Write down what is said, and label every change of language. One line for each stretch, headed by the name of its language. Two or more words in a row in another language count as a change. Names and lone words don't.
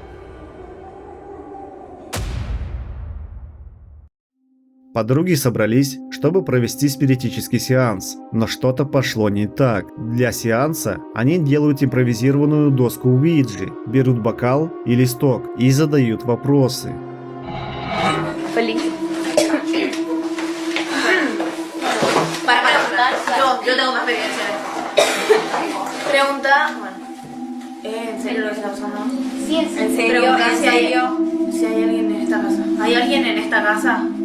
Russian: Подруги собрались, чтобы провести спиритический сеанс, но что-то пошло не так. Для сеанса они делают импровизированную доску Уиджи, берут бокал и листок и задают вопросы.
Spanish: Yo tengo más experiencia. Pregunta, bueno, ¿en serio lo que está pasando? Sí, en serio. Pregunta si hay alguien en esta casa. ¿Hay alguien en esta casa?